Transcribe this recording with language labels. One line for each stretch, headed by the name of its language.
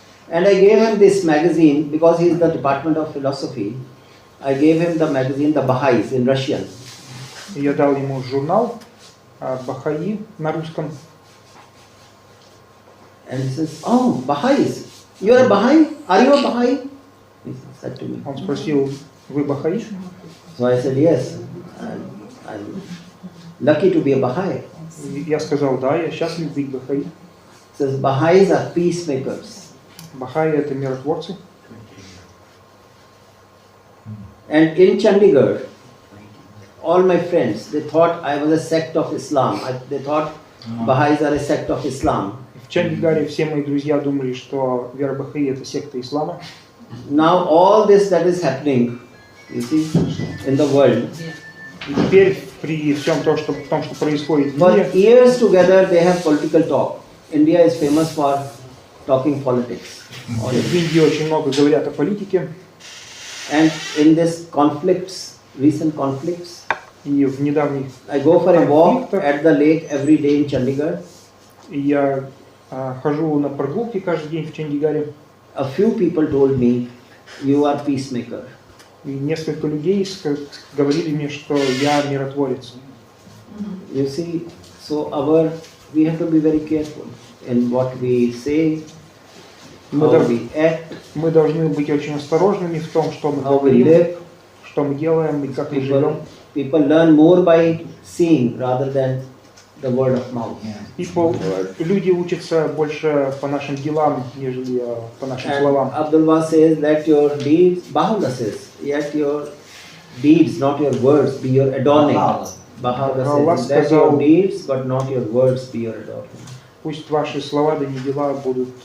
English: And I gave him this magazine because he is the Department of Philosophy. I gave him the magazine The Baha'is in Russian.
Russian: Я дал ему журнал Бахаи на русском.
English: And he says, "Oh, Baha'is. You are a Baha'i? Are you a Baha'i?" He said to me.
Russian: Он спросил, вы Бахаи?
English: So I said, yes. I'm lucky to be a Baha'i.
Russian: Я сказал, да, я счастлив быть Бахаи.
English: He says, Baha'is are peacemakers.
Russian: Бахаи это миротворцы.
English: And in Chandigarh, all my friends, they thought I was a sect of Islam. They thought Baha'is are a sect of Islam.
Russian: В Чандигаре все мои друзья думали, что вера Бахаи это секта ислама.
English: Now all this that is happening, you see, in the world.
Russian: И теперь при всем том, что происходит в
English: For
Russian: мире,
English: years together they have political talk. India is famous for talking politics.
Russian: в Индии очень много говорят о политике.
English: And in this conflicts, recent conflicts,
Russian: И в недавних
English: I go for a walk
Russian: конфликтах
English: at the lake every day in Chandigarh.
Russian: я хожу на прогулки каждый день в Чандигаре.
English: A few people told me, you are peacemaker.
Russian: И несколько людей говорили мне, что я миротворец.
English: You see, so we have to be very careful in what we say, how we act,
Russian: мы должны быть очень осторожными в том, что мы
English: how we
Russian: говорим,
English: live.
Russian: что мы делаем и как мы живем.
English: People learn more by seeing rather than the word of mouth.
Russian: Люди учатся больше по нашим делам, нежели по нашим словам.
English: Abdullah says that your deeds, Baha'u'llah says, yet your deeds, not your words, be your adorning. Baha'u'llah says, let your deeds, but not your words, be your adorning.
Russian: Пусть ваши слова да не дела будут